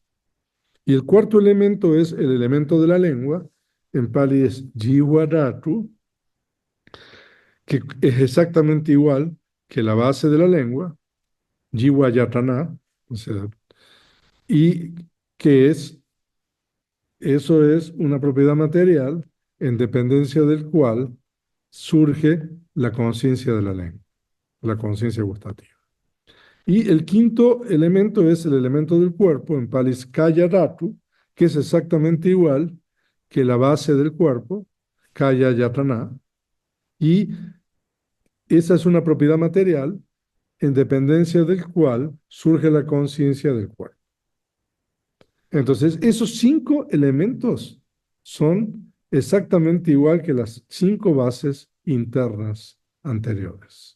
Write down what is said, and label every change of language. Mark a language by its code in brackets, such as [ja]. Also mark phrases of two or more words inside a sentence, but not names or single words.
[es] Y el cuarto elemento es el elemento de la lengua, en pali es jiwadhatu, que es exactamente igual que la base de la lengua, jiwayatana, o sea, y que eso es una propiedad material en dependencia del cual surge la conciencia de la lengua, la conciencia gustativa. Y el quinto elemento es el elemento del cuerpo, en palis [pi] kaya dhatu, [es] que es exactamente igual que la base del cuerpo, [pi] kaya yatana, [es] y esa es una propiedad material en dependencia del cual surge la conciencia del cuerpo. Entonces, esos cinco elementos son exactamente igual que las cinco bases internas anteriores.